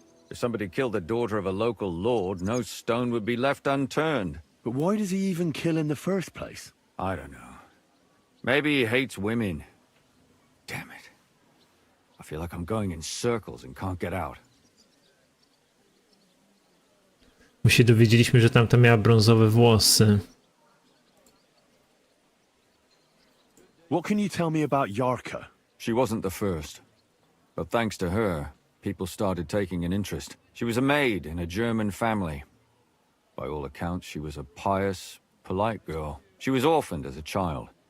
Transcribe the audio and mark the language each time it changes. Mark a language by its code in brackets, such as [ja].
[en] If somebody killed the daughter of a local lord, no stone would be left unturned. But why does he even kill in the first place? I don't know. Maybe he hates women. Damn it. I feel like I'm going in circles and can't get out. [pl] My się dowiedzieliśmy, że tamta miała brązowe włosy. [en] What can you tell me about Yarka? She wasn't the first. But thanks to her, people started taking an interest. She was a maid in a German family. By all accounts, she was a pious, polite girl. She was orphaned as a child.